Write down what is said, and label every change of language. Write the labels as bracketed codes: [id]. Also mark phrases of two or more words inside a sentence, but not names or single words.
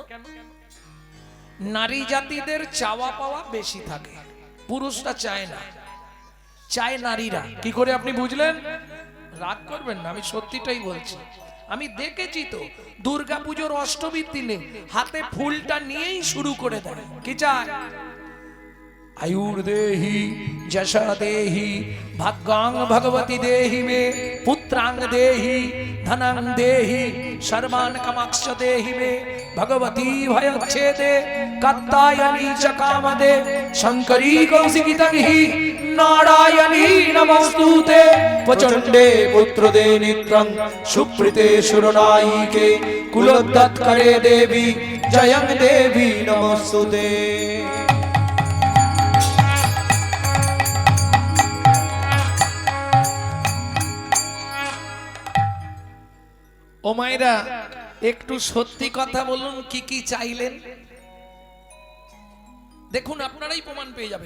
[bn] নারী জাতিদের চাওয়া পাওয়া বেশি থাকে, পুরুষরা চায় না, চায় নারীরা। কি করে আপনি বুঝলেন? রাগ করবেন না, আমি সত্যিটাই বলছি। আমি দেখেছি তো, দুর্গাপুজোর অষ্টমীর দিনে হাতে ফুলটা নিয়েই শুরু করে দেয়। কি চায়? [sa] आयुर्देहि जशा देहि भाग्यां भगवती देहि मे पुत्रां देहि धनां देहि सर्वान् कामांश्च देहि मे भगवती भयच्छेदे कात्यायनी च कामदे शंकरी कौशिकी तन्हि नारायणी नमोस्तुते प्रचंडे पुत्रदे नित्रं सुप्रीते सुरनायिके कुलोद्धात्करे देवी जयं देवी नमोस्तुते। [bn] ও মায়েরা, একটু সত্যি কথা বলুন, কি কি চাইলেন? দেখুন, আপনারাই প্রমাণ পেয়ে যাবেন।